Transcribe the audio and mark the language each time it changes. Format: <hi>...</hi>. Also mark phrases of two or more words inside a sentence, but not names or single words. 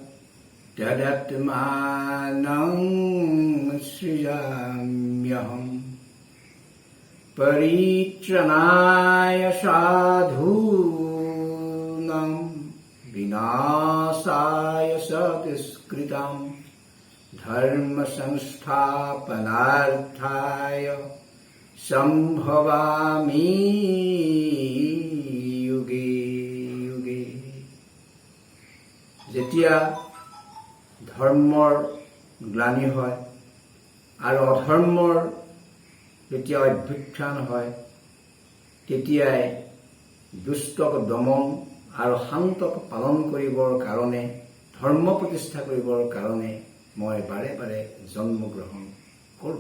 <sa>तदात्मानं सृजाम्यहम् परित्रणाय साधूनां विनाशाय सत्कृतां धर्म संस्थापनार्थाय संभवामि युगे युगे।</sa> <as>যেতিয়া ধৰ্মৰ গ্লানি হয় আৰু অধৰ্মৰ যেতিয়া অভ্যুত্থান হয় তেতিয়াই দুষ্টক দমন আৰু শান্তক পালন কৰিবৰ কাৰণে ধৰ্ম প্ৰতিষ্ঠা কৰিবৰ কাৰণে মই বাৰে বাৰে জন্মগ্ৰহণ কৰোঁ।</as>